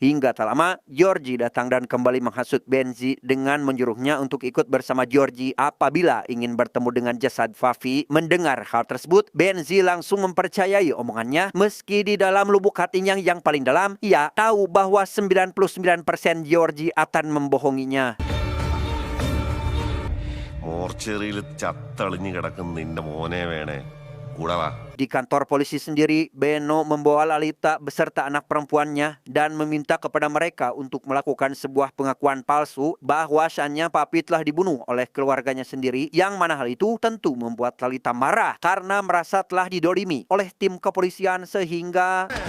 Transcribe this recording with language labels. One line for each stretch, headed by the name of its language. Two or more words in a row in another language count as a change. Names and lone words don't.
Indonesian: Hingga tak lama, Georgie datang dan kembali menghasut Benji dengan menyuruhnya untuk ikut bersama Georgie apabila ingin bertemu dengan jasad Fafi. Mendengar hal tersebut, Benji langsung mempercayai omongannya meski di dalam lubuk hatinya yang paling dalam, ia tahu bahwa 99% Georgie akan membohonginya.
Malayalam: മോർച്ചറിയിൽ ചത്തളിഞ്ഞു കിടക്കുന്ന നിന്റെ മോനെ വേണേ കൂടെ വാ.
Indonesian: Di kantor polisi sendiri, Beno membawa Lalita beserta anak perempuannya dan meminta kepada mereka untuk melakukan sebuah pengakuan palsu bahwasannya Papi telah dibunuh oleh keluarganya sendiri, yang mana hal itu tentu membuat Lalita marah karena merasa telah didolimi oleh tim kepolisian sehingga